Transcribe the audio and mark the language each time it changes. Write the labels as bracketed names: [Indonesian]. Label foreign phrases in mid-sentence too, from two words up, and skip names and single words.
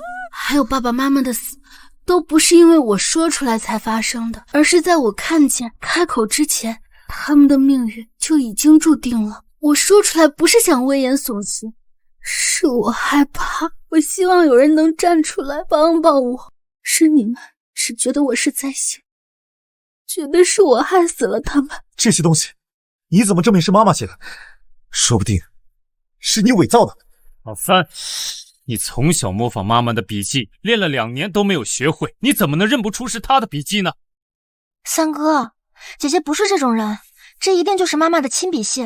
[Chinese] 還有爸爸媽媽的死，都不是因為我說出來才發生的，而是在我看見開口之前，他們的命運就已經注定了。我說出來不是想危言聳聽，是我害怕，我希望有人能站出來幫幫我。是你們只覺得我是在寫，覺得是我害死了他們。這些東西你怎麼證明是媽媽寫的？說不定是你偽造的。老三，你從小模仿媽媽的筆記，練了2年都沒有學會，你怎麼能認不出是她的筆記呢？三哥，姐姐不是這種人，這一定就是媽媽的親筆信。